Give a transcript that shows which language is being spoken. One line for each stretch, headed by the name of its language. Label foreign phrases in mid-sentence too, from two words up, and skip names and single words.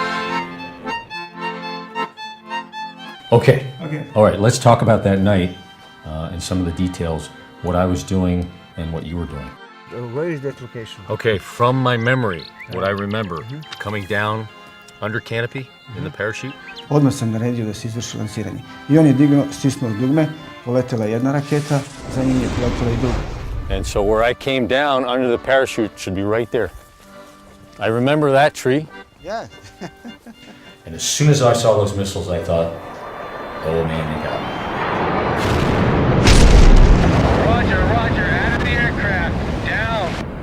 English: Okay. Okay. All right, let's talk about that night and some of the details, what I was doing and what you were doing. Where is that location? Okay, from my memory, what I remember, coming down under canopy in the parachute.
Serbian: Odmah sam naredio da se izvrši lansiranje. I on je dignuo, stisnuo dugme, poletela jedna raketa, za njim je poletela i druga.
English: And so where I came down under the parachute should be right there. I remember that tree. Yeah. And as soon as I saw those missiles, I thought, oh man, they got me. Roger, roger, out of the aircraft, down.